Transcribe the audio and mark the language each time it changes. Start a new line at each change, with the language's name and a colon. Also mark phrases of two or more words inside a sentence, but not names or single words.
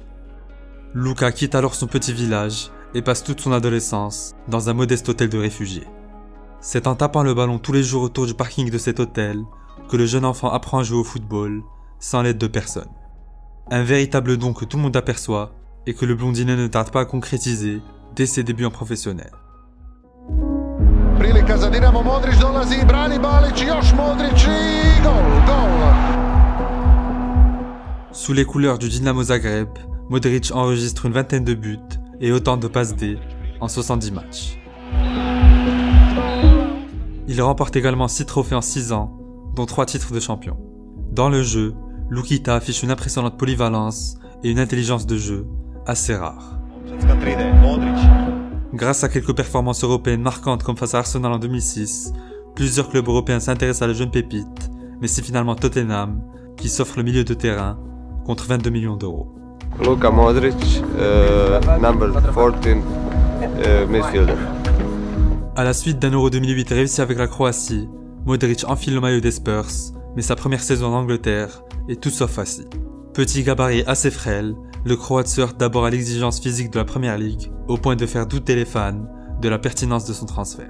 French: Luka quitte alors son petit village et passe toute son adolescence dans un modeste hôtel de réfugiés. C'est en tapant le ballon tous les jours autour du parking de cet hôtel que le jeune enfant apprend à jouer au football sans l'aide de personne. Un véritable don que tout le monde aperçoit et que le blondinet ne tarde pas à concrétiser dès ses débuts en professionnel.
Croatian: Prilika za Dinamo, Modric dolazi, brani Balić, još Modric i gol.
French: Sous les couleurs du Dinamo Zagreb, Modric enregistre une vingtaine de buts et autant de passes D en 70 matchs. Il remporte également 6 trophées en 6 ans, dont 3 titres de champion. Dans le jeu, Lukita affiche une impressionnante polyvalence et une intelligence de jeu assez rare. Grâce à quelques performances européennes marquantes comme face à Arsenal en 2006, plusieurs clubs européens s'intéressent à la jeune pépite, mais c'est finalement Tottenham qui s'offre le milieu de terrain contre 22 millions d'euros.
English: Luka Modric, number 14, midfielder.
French: À la suite d'un Euro 2008 réussi avec la Croatie, Modric enfile le maillot des Spurs, mais sa première saison en Angleterre est tout sauf facile. Petit gabarit assez frêle, le Croate se heurte d'abord à l'exigence physique de la Premier League, au point de faire douter les fans de la pertinence de son transfert.